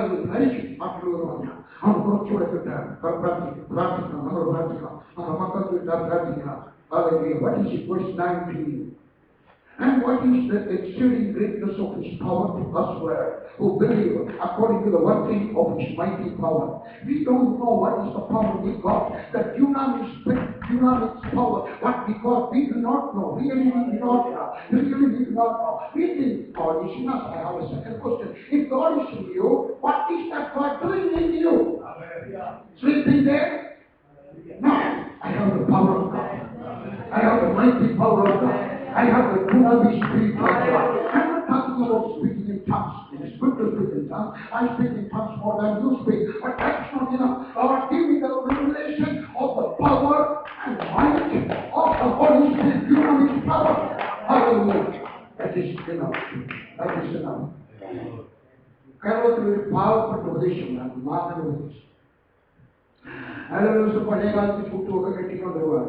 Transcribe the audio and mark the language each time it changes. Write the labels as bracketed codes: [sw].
[ml] ധരിക്കും മറ്റുള്ളവർ പറഞ്ഞാൽ അവൻ കുറച്ചുകൂടെ കിട്ടാൻ പ്രാർത്ഥിക്കണം. നമ്മൾ പ്രാർത്ഥിക്കണം, നമ്മുടെ മക്കൾക്ക് കിട്ടാൻ പ്രാർത്ഥിക്കണം. [en] What is it? Verse 19. And what is the exceeding greatness of his power to us who believe according to the working of his mighty power? We don't know what is the power we got, the dunamis power, what we got, we do not know. Really we do not know. We think God is in us. I have a second question. If God is in you, what is that God doing in you? Sleeping there? No. I have the power of God. I have the mighty power of God. I have the dunamis spirit of God. I'm not talking about speaking in tongues. It is good to speak in tongues. I speak in tongues more than you speak. But that's not enough. Lord, give me the revelation of the power and might of the Holy Spirit, dunamis power. Hallelujah. That is enough. That is enough. [ml] കേരളത്തിൽ ഒരു പാവപ്പെട്ട ഉപദേശമാണ് മാതൃ ഉപദേശം. അയാളൊരു ദിവസം പഴയ കാലത്ത് ചൂട്ടുമൊക്കെ കെട്ടിക്കൊണ്ട് പോവാണ്.